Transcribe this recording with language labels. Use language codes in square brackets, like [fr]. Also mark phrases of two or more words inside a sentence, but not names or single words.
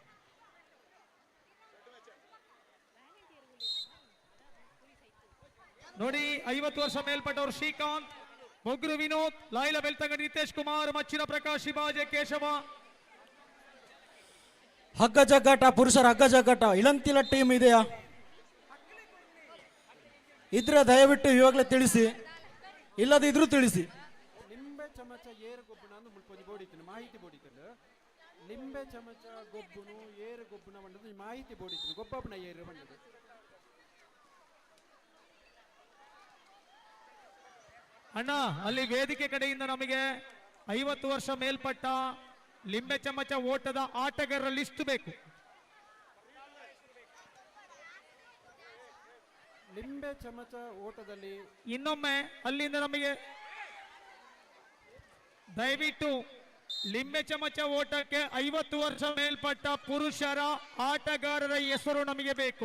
[kn] ನೋಡಿ 50 ವರ್ಷ ಮೇಲ್ಪಟ್ಟವರು ಶ್ರೀಕಾಂತ್, ಮೊಗ್ಗುರು ವಿನೋದ್, ಲಾಯ್ಲಾ ಬೆಳ್ತಂಗಡಿ ನಿತೇಶ್ ಕುಮಾರ್, ಮಚ್ಚಿನ ಪ್ರಕಾಶ್, ಶಿವಾಜೆ ಕೇಶವ. ಹಗ್ಗ ಜಗ್ಗಾಟ, ಪುರುಷರ ಹಗ್ಗ ಜಗ್ಗಾಟ ಇಳಂತಿಲ ಟೀಮ್ ಇದೆಯಾ? ಇದ್ರೆ ದಯವಿಟ್ಟು ಇವಾಗಲೇ ತಿಳಿಸಿ, ಇಲ್ಲದಿದ್ರು ತಿಳಿಸಿ. [tcy] ಲಿಂಬೆ ಚಮಚ ಏರು ಗೊಬ್ಬನ ಮುಳ್ಪೊಂದು ಬೋಡಿತ್ತು ಮಾಹಿತಿ ಬೋಡಿತ್ತು. ಲಿಂಬೆ ಚಮಚ ಗೊಬ್ಬನು ಏರು ಗೊಬ್ಬನ ಬಂಡದು ಮಾಹಿತಿ ಬೋಡಿತ್ತು. ಗೊಬ್ಬನ ಏರು ಬಂಡದು [kn] ಅಣ್ಣ ಅಲ್ಲಿ ವೇದಿಕೆ ಕಡೆಯಿಂದ ನಮಗೆ 50 ವರ್ಷ ಮೇಲ್ಪಟ್ಟ ಲಿಂಬೆ ಚಮಚ ಓಟದ ಆಟಗಾರರ ಲಿಸ್ಟ್ ಬೇಕು. ಲಿಂಬೆ ಚಮಚ ಓಟದಲ್ಲಿ ಇನ್ನೊಮ್ಮೆ ಅಲ್ಲಿಂದ ನಮಗೆ ದಯವಿಟ್ಟು ಲಿಂಬೆ ಚಮಚ ಓಟಕ್ಕೆ 50 ವರ್ಷ ಮೇಲ್ಪಟ್ಟ ಪುರುಷರ ಆಟಗಾರರ ಹೆಸರು ನಮಗೆ ಬೇಕು.